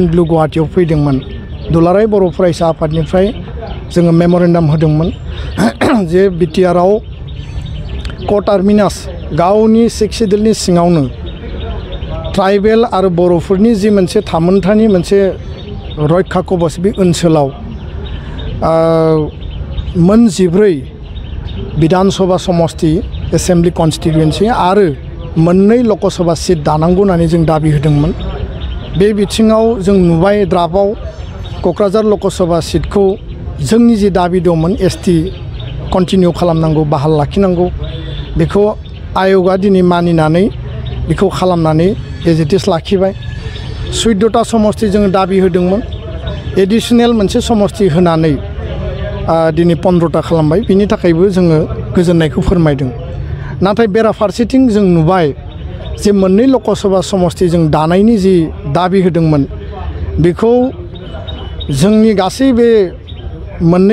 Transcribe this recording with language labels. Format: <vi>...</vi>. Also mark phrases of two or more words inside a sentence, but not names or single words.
<brx>ब्लु गुवाहाटीयाव फैदोंमोन, दुलाराय बर' फरायसा आफादनिफ्राय जोङो मेम'रेन्डाम होदोंमोन जे बिटिआरआव क'टार्मिनास गावनि सिक्स सेडुलनि सिङावनो ट्राइबेल आरो बर'फोरनि जि मोनसे थामोनथानि मोनसे रैखा कवच बे ओनसोलाव मोनजिब्रै विधानसभा समष्टि</brx> <en>assembly constituency</en> <brx>आरो मोननै लकसभा सिट दानांगौ होननानै जों दाबि होदोंमोन। बे बिथिङाव जों नुबाय ड्राफ्टआव क'क्राझार लकसभा सिटखौ जोंनि जि दाबि दंमोन</brx> <en>ST continue</en> <brx>खालामनांगौ, बाहाल लाखिनांगौ, बेखौ आय'गा दिनै मानिनानै बेखौ खालामनानै</brx> <en>as it is</en> <brx>लाखिबाय। 14टा समष्टि जोङो दाबि होदोंमोन, एडिसनेल मोनसे समष्टि होनानै दिनै 15टा खालामबाय। बिनि थाखायबो जोङो गोजोननायखौ फोरमायदों। नाथाय बेराफारसेथिं जों नुबाय जे मोननै लकसभा समष्टि जों दानायनि जि दाबि होदोंमोन, बेखौ जोंनि गासै बे मोननै</brx>